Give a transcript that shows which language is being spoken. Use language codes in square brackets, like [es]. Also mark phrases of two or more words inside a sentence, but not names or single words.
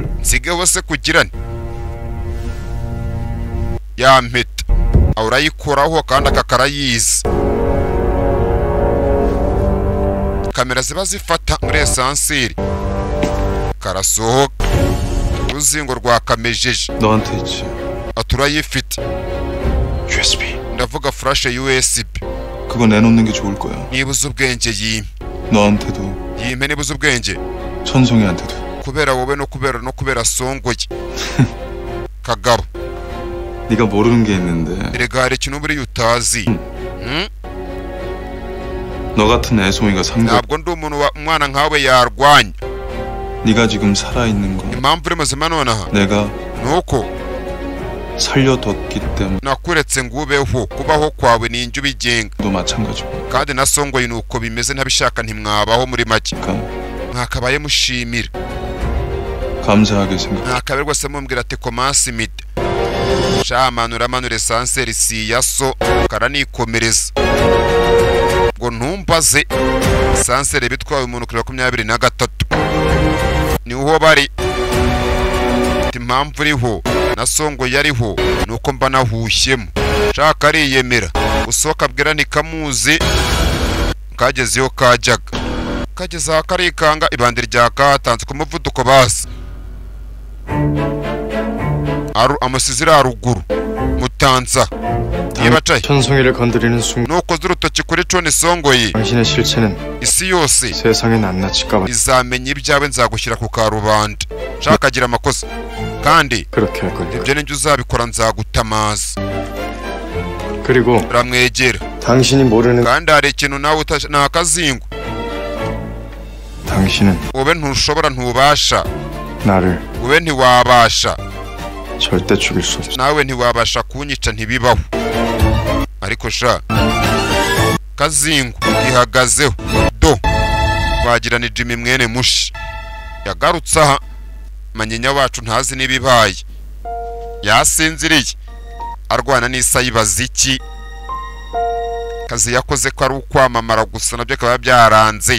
[rw] sigaho se kugirane ya mpeta urayikoraho kandi akakarayizi kamera ziba zifata muri esanseri karasohoka uruzingo rwakamejeje [ko] 너한테 있지. [rw] aturayifite [ko] USB. [rw] ndavuga [en] flash USB [ko] 그거 내놓는 게 좋을 거야. [rw] niba uzi ubwenge yime [ko] 너한테도 [rw] yime niba uzi ubwenge [ko] 천송이한테도. [rw] kubera wowe no kubera Songoyi kagabo [ko] 네가 모르는 게 있는데 [rw] erega hari ikintu buriya utazi [ko] 너 같은 애송이가 상대 [rw] ntabwo ndi umuntu umwana nkawe yarwanya [ko] 네가 지금 살아있는 거 [rw] impamvu uri muzima nonaha [ko] 내가 [rw] nuko [ko] 살려뒀기 때문에 [rw] nakuretse ngo ubeho kubaho kwawe ni injye ubigenga [ko] 너 마찬가지고 [rw] kandi na songoyi nuko bimeze ntabishaka ntimwabaho muri make [ko] 그러니까 [rw] mwakabaye mushimira [ko] 감사하게 생각 [rw] mwakabaye rwose mumbwira ati komansi mide shamanura esanseri si ya so karanikomereza ngo ntumbaze esanseri bitwawe umuntu kuri 23 niho bari impamvu uriho na songo yariho nuko mba nahushyemo shaka ariyemera usohoka bwira nikamuzi kagezeyo kajyaga kageze aha karikanga ibandi rya katanze ku muvuduko basi amusizira haruguru mutanza yebacaye [ko] 천송이를 건드리는 순간 [rw] nuko z'urutoki kuri coni songoyi [ko] 당신의 실체는 [rw] isi yose [ko] 세상에 낱낱이 까발 [rw] izamenya ibyawe nzagushyira ku karubanda shaka agira amakosa kandi [ko] 그렇게 할 거니까 [rw] ibyo ninjye uzabikora nzagutamaza [ko] 그리고 [rw] uramwegera [ko] 당신이 모르는 [rw] kandi hari ikintu nawe nakazingo [ko] 당신은 [rw] ube ntushobora ntubasha [ko] 나를 [rw] ube ntiwabasha [ko] 절대 죽일 수 없어 [rw] nawe ntiwabasha kunyica ntibibaho ariko sha kazingo ihagazeho do wagira ni Jimmy mwene mushi yagarutse aha manyinya wacu ntazi nibibaye yasinziriye arwana n'isayibaza iki kazi yakoze ko ari ukwamamara gusa nabyo akaba byaranze